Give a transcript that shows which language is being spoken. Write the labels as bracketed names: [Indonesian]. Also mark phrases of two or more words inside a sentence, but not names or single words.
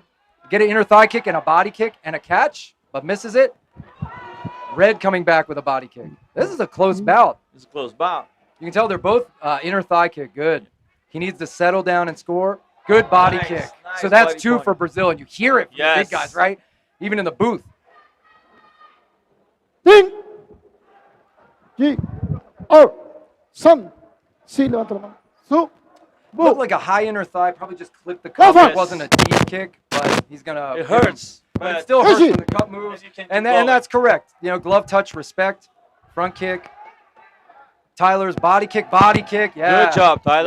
[English] Get an inner thigh kick and a body kick and a catch, but misses it. Red coming back with a body kick. This is a close bout. It's a close bout. You can tell they're both inner thigh kick. Good. He needs to settle down and score. Good body Nice, kick. nice So that's body 2 point. for Brazil, and you hear it from the big Yes. guys, right? Even in the booth. [Chinese] 停。一、二、三、四 ， [Spanish] levanta la mano. Su. [English] Looked Move. like a high inner thigh. Probably just clipped the cup. Yes. It wasn't a deep kick, but he's gonna. It hurts. But it but still Yes, hurts it- when the cup moves. you can keep And going. that's correct. You know, glove touch, respect, front kick. Tyler's body kick. Yeah. Good job, Tyler.